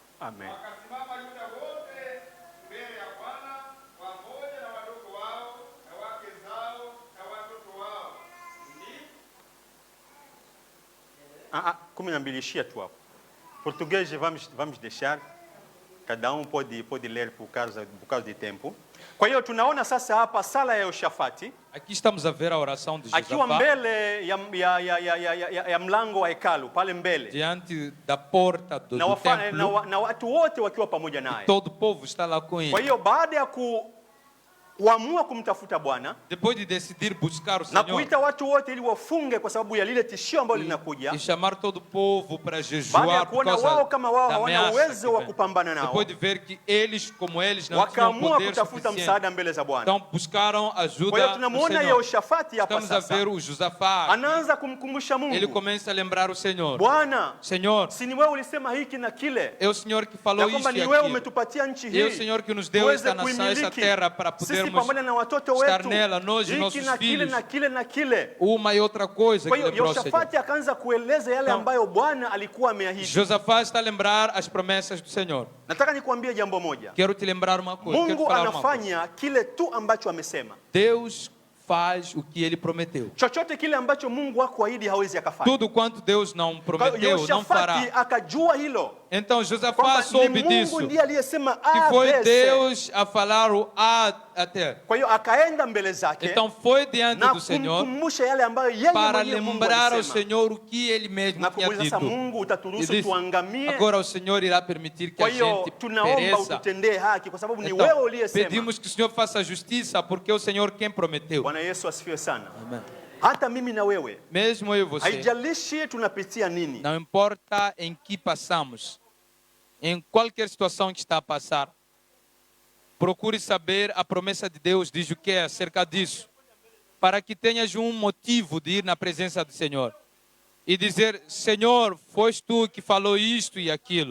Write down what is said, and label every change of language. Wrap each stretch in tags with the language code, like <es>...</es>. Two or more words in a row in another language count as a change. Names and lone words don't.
<pt>Amém.</pt> <sw>Kumi na mbili, ishia tu hapo.</sw> <pt>Português vamos deixar. Cada um pode ler por causa de tempo.</pt> <sw>Kwa hiyo tunaona sasa hapa sala ya Yehoshafati.</sw> <pt>Aqui estamos a ver a oração de Josafá.</pt> <sw>Akiwa mbele ya mlango wa hekalu pale mbele.</sw> <pt>Diante da porta do templo.</pt> <sw>Na watu wote wakiwa pamoja naye.</sw> <pt>Todo o povo está lá com ele.</pt> <sw>Kwa hiyo baada ya kuamua kumtafuta Bwana,</sw> <pt>depois de decidir buscar o</pt> <sw>na</sw> <pt>Senhor,</pt> <sw>kuita watu wote ili wafunge kwa sababu ya lile tishio ambalo linakuja,</sw> <pt>e chamar todo o povo para jejuar,</pt> <sw>baada ya kuona wao kama wao hawana uwezo wa kupambana nao,</sw> <pt>depois de ver que eles como eles não tinham</pt> <sw>wakaamua</sw> <pt>poder</pt> <sw>kutafuta msaada mbele za Bwana.</sw> <pt>Então buscaram ajuda.</pt> <sw>Kwa hiyo tunamuona Yehoshafati hapa sasa.</sw> <pt>Estamos a ver o Josafá.</pt> <sw>Anaanza kumkumbusha Mungu.</sw> <pt>Ele começa a lembrar o Senhor.</pt> <sw>Bwana,</sw> <pt>Senhor,</pt> <sw>si ni wewe ulisema hiki na kile?</sw> <pt>É o Senhor que falou isso e aquilo.</pt> <sw>Ni wewe umetupatia nchi hii.</sw> <pt>É o Senhor que nos deu esta nação, esta terra para podermos estar nela, nós e nossos filhos. Uma e outra coisa que lembrou o Senhor.</pt> <sw>Akaanza kueleza yale ambayo Bwana alikuwa ameahidi.</sw> <pt>Josafá está a lembrar as promessas do Senhor.</pt> <sw>Nataka nikuambie jambo moja.</sw> <pt>Quero te lembrar uma coisa.</pt> <sw>Mungu anafanya kile tu ambacho amesema.</sw> <pt>Deus faz o que ele prometeu.</pt> <sw>Chochote kile ambacho Mungu hakuahidi hawezi akafanya.</sw> <pt>Tudo quanto Deus não prometeu, não fará.</pt> <sw>Akajua hilo.</sw> <pt>Então Josafá soube disso. Que foi Deus a falar o A até.</pt> <sw>Kwa hiyo akaenda mbele zake.</sw> <pt>Então foi diante do Senhor</pt> <sw>yale ambayo yeye</sw> <pt>para lembrar ao Senhor o que ele mesmo tinha dito.</pt> <sw>Mungu utaturuhusu tuangamie.</sw> <pt>Agora o Senhor irá permitir que a gente pereça.</pt> <sw>Ututendee haki kwa sababu ni</sw> <pt>então,</pt> <sw>wewe uliyesema.</sw> <pt>Pedimos que o Senhor faça justiça porque é o Senhor quem prometeu.</pt> <sw>Bwana Yesu asifiwe sana.</sw> <pt>Amém.</pt> <sw>Hata mimi na wewe.</sw> <pt>Mesmo eu e você.</pt> <sw>Haijalishi tunapitia nini.</sw> <pt>Não importa em que passamos. Em qualquer situação que está a passar, procure saber a promessa de Deus diz o que é acerca disso, para que tenhas um motivo de ir na presença do Senhor e dizer: Senhor, foste tu que falou isto e aquilo.</pt>